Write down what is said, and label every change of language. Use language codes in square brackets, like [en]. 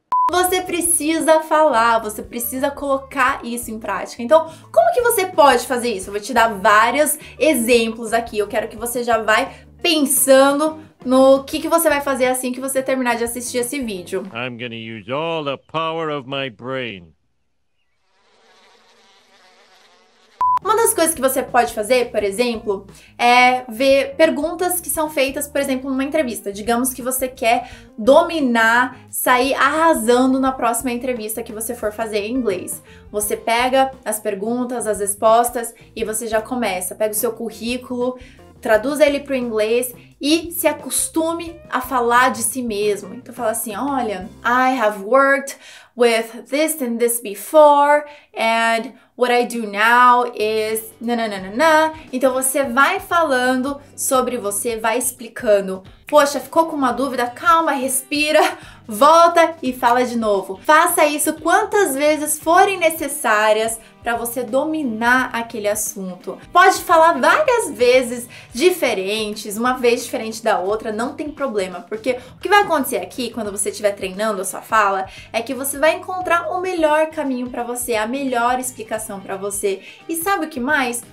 [pt] Você precisa falar, você precisa colocar isso em prática. Então, como que você pode fazer isso? Eu vou te dar vários exemplos aqui. Eu quero que você já vai pensando no que você vai fazer assim que você terminar de assistir esse vídeo. [en] I'm gonna use all the power of my brain. [pt] Uma das coisas que você pode fazer, por exemplo, é ver perguntas que são feitas, por exemplo, numa entrevista. Digamos que você quer dominar, sair arrasando na próxima entrevista que você for fazer em inglês. Você pega as perguntas, as respostas e você já começa. Pega o seu currículo, traduz ele para o inglês e se acostume a falar de si mesmo. Então fala assim, olha, [en] I have worked with this and this before and what I do now is nananana. [pt] Então você vai falando sobre você, vai explicando. Poxa, ficou com uma dúvida? Calma, respira, volta e fala de novo. Faça isso quantas vezes forem necessárias para você dominar aquele assunto. Pode falar várias vezes diferentes, uma vez diferente da outra, não tem problema, porque o que vai acontecer aqui, quando você estiver treinando a sua fala, é que você vai encontrar o melhor caminho para você, a melhor explicação para você. E sabe o que mais?